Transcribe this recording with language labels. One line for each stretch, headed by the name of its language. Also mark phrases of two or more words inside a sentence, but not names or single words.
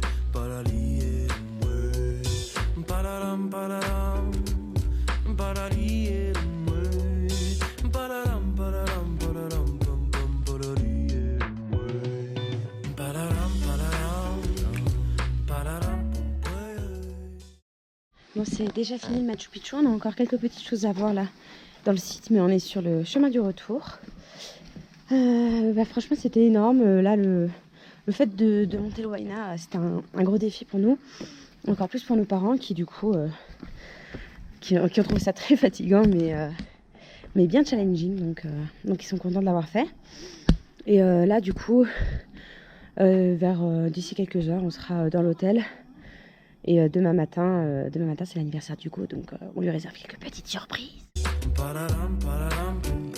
French: Paralie, mui. Pararam, pararam, paralie, mui. Pararam, pararam, pararam, pum, pum, paralie, mui. Pararam, pararam, pararam, pum, pui. Bon, c'est déjà fini le Machu Picchu. On a encore quelques petites choses à voir là dans le site, mais on est sur le chemin du retour. Franchement, c'était énorme. Là, le fait de monter le Huayna, c'était un gros défi pour nous. Encore plus pour nos parents qui, du coup, qui ont trouvé ça très fatigant, mais bien challenging. Donc ils sont contents de l'avoir fait. Et là, du coup, d'ici quelques heures, on sera dans l'hôtel. Et demain matin c'est l'anniversaire d'Hugo, donc on lui réserve quelques petites surprises. Pararam, pararam, pum,